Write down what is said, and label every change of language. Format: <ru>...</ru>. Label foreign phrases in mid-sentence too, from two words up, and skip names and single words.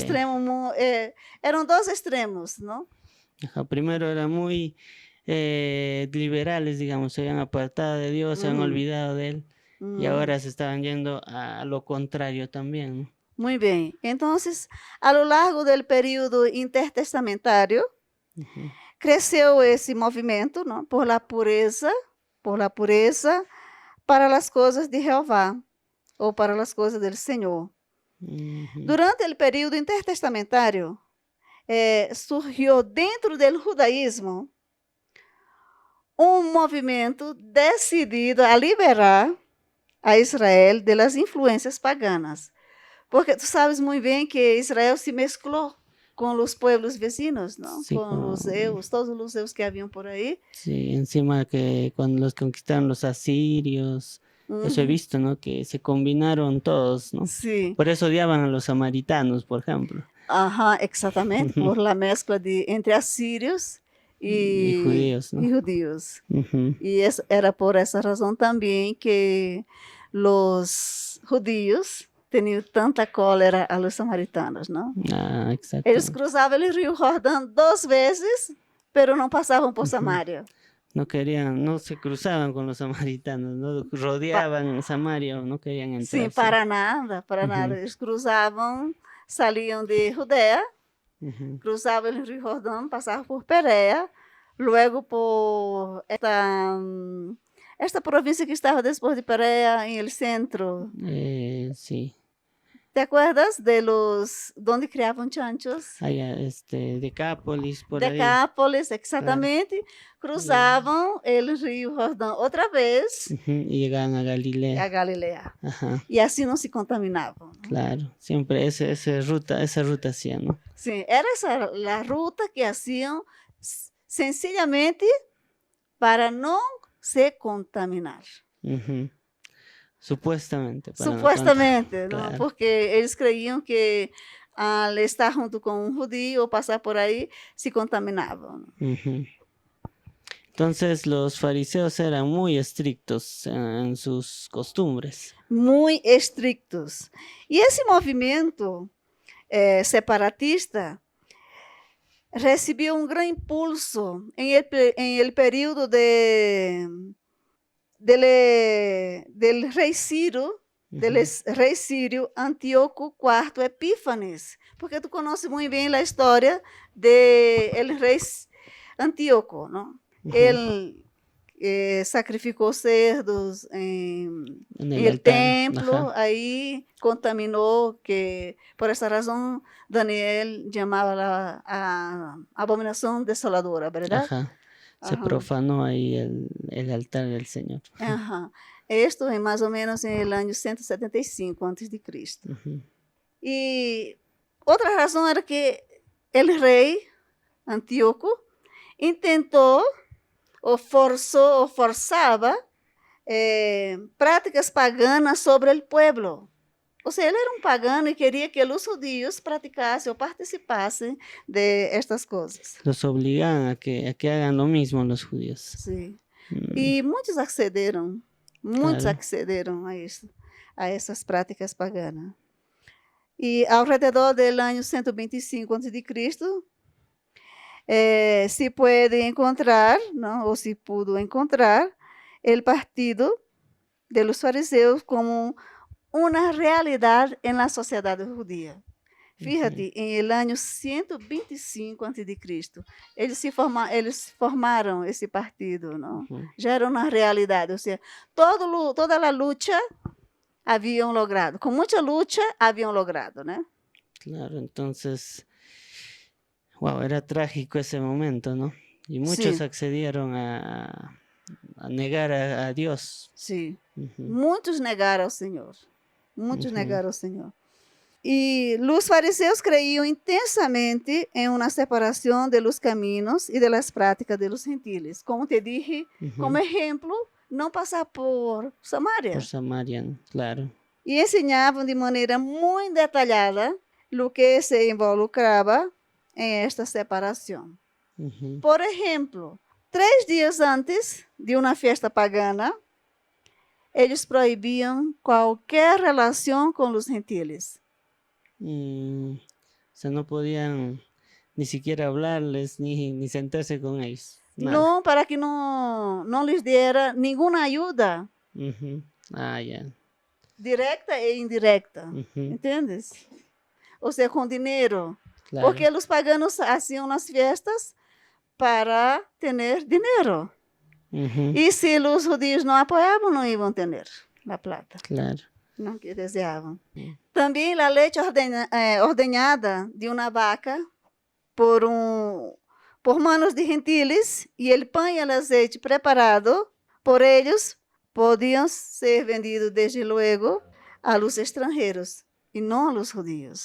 <es>extremo, eran dos extremos, ¿no? Ajá, primero eran muy liberales, digamos, se habían apartado de Dios, se han Ujú, olvidado de Él y ujú. ahora se estaban yendo a lo contrario también, ¿no? Muy bien. Entonces, a lo largo del período intertestamentario, Ujú.</es> <pt>cresceu esse movimento, não,</pt> <es>por la pureza</es> <pt>para as coisas de Jeová, ou para as coisas do Senhor. Ujú. Durante o período intertestamentário, surgiu dentro do judaísmo um movimento decidido a liberar a Israel das influências paganas. Porque tu sabes muito bem que Israel se mesclou com os</pt> <es>pueblos vecinos,</es> <pt>não?</pt> <es>Sí,</es> <pt>Com os eus, todos os eus que haviam por aí.</pt> <es>sí, encima que cuando los conquistaron los asirios, eso he Uhum. visto, ¿no? Que se combinaron todos, ¿no?</es> <pt>Sim.</pt> <es>Por eso odiaban a los samaritanos, por ejemplo,</es> <pt>Aham, exatamente,</pt> <es>por la</es> <pt>mescla entre assírios</pt> <es>y judíos, ¿no?</es> <pt>e judeus. Ujú. E era por essa razão também que os judeus tinham tanta cólera</pt> <es>a los samaritanos,</es> <pt>não? Ah, Eles</pt> <es>exactamente.</es> <pt>cruzavam o rio Jordão 2 vezes, pero não passavam por Ujú. Samaria.</pt> <es>No querían, no se cruzaban con los samaritanos, no rodeaban Samaria, no querían</es> <pt>Sim,</pt> <es>entrar, sí. para nada, para nada. Ujú.</es> <pt>Eles cruzavam, saíam de Judéia, Ujú. cruzavam o rio Jordão, passavam por Perea, luego por esta província que estava depois de Perea, em</pt> <es>el centro. Sí, ¿Te acuerdas de los donde criavam chanchos? allá, Decápolis, por ahí, Decápolis, claro.</es> <pt>exatamente. Cruzavam o rio Jordão outra vez</pt> <es>Ujú. Y llegaban a a Galilea.</es> <pt>Galileia. Ajá, E assim não se contaminavam. Não?</pt> <es>claro, siempre esa ruta hacían, ¿no?</es> <pt>Sim, era essa a ruta que haciam sencillamente para não se contaminar.</pt> <es>Ujú. Supuestamente, para no Supuestamente,</es> <pt>não?</pt> <es>claro.</es> <pt>Porque eles creiam que</pt> <es>al estar</es> <pt>junto com um judio ou passar por aí, se contaminavam. Ujú.</pt> <es>Entonces los fariseos eran muy estrictos en sus costumbres.</es> <pt>Muito estrictos. E esse movimento separatista recebeu um grande impulso em</pt> <es>el período del</es> <pt>rei Ciro, del Ujú. rei Sírio Antíoco IV Epífanes, porque tu conheces muito bem a história</pt> <es>de el</es> <pt>rei Antíoco, não? Ujú. Ele sacrificou cerdos em</pt> <es>En el el altar. templo, Ajá.</es> <pt>aí contaminou, que por essa razão Daniel chamava a abominação desoladora, verdade?</pt> <es>Ajá. Se Ajá. profanó ahí el altar del Señor. Ajá.</es> <pt>Esto é mais ou menos no ano 175 a.C. Ujú. E outra razão era que o rei Antíoco intentou ou forçou ou forçava práticas paganas sobre o povo. Ou seja, ele era um pagano e queria que os judeus praticassem ou participassem de estas coisas.</pt> <es>Los obligaban a que hagan lo mismo los judíos.</es> <pt>Sim. Mm, E muitos accederam</pt> <es>Claro.</es> <pt>a isso, a essas práticas paganas.</pt> <es>Y alrededor del año 125 a.C., se puede encontrar, ¿no? O se pudo encontrar el partido de los fariseos como una realidad en la sociedad judía. Fíjate, en el año</es> <pt>125 a.C., eles formaram esse partido, não? Já era uma realidade, ou seja, toda a luta haviam logrado, com muita luta haviam logrado, né?</pt> <es>Claro, entonces, wow, era trágico ese momento, ¿no? Y muchos</es> <pt>Sim,</pt> <es>accedieron a negar a Dios.</es> <pt>sim. Ujú, Muitos negaram ao Senhor. Muitos ujú, negaram ao Senhor. E os fariseus creíam intensamente em uma separação</pt> <es>de los</es> <pt>caminos e</pt> <es>de las</es> <pt>práticas</pt> <es>de los</es> <pt>gentiles.</pt> <es>Como te dije, como ujú.</es> <pt>exemplo, não passar por Samaria.</pt> <es>Por Samaria, claro.</es> <pt>E ensinavam de maneira muito detalhada o que se involucrava em esta separação. Ujú, Por exemplo, 3 dias antes de uma festa pagana, eles proibiam qualquer relação com os gentiles.</pt> <es>O sea, no podían ni siquiera hablarles ni sentarse con ellos. Nada.</es> <pt>Não, para que não lhes dera nenhuma ajuda,</pt> <es>Ujú. Ah, ya.</es> <pt>direta e indirecta. Ujú, Entendes? Ou seja, com dinheiro.</pt> <es>claro. Porque os paganos hacían las fiestas para tener dinero. Ujú, Y si los judíos no apoyaban, no iban a tener la plata, claro. ¿no? Que deseaban. Mm. También la leche ordeñada de una vaca por manos de gentiles y el pan y el aceite preparado por ellos podían ser vendidos desde luego a los extranjeros y no a los judíos.</es>